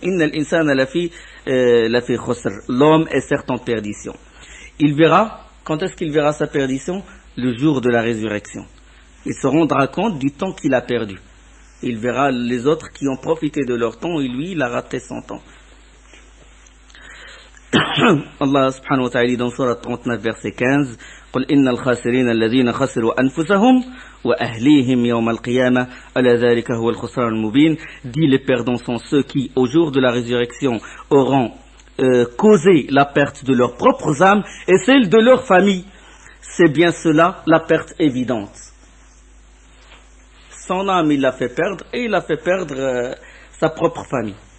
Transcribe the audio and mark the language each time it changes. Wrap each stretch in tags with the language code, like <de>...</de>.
<ar>Innal insana lafi khusr.</ar> <fr>L'homme est certes en perdition. Il verra, quand est-ce qu'il verra sa perdition? Le jour de la résurrection. Il se rendra compte du temps qu'il a perdu. Il verra les autres qui ont profité de leur temps et lui, il a raté son temps. Allah subhanahu wa ta'ala dit dans Surah 39, verset 15,</fr> <ar>قُلْ إِنَّ الْخَاسِرِينَ الَّذِينَ خَسِرُوا أَنفُسَهُمْ وَأَهْلِيهِمْ يَوْمَ الْقِيَامَةِ أَلَا ذَلِكَ هُوَ الْخُسْرَانُ الْمُبِينُ.</ar> <fr>Dit, les perdants sont ceux qui, au jour de la résurrection, auront causé la perte de leurs propres âmes et celle de leur famille. C'est bien cela, la perte évidente. Son âme, il l'a fait perdre, et il a fait perdre sa propre famille.</fr>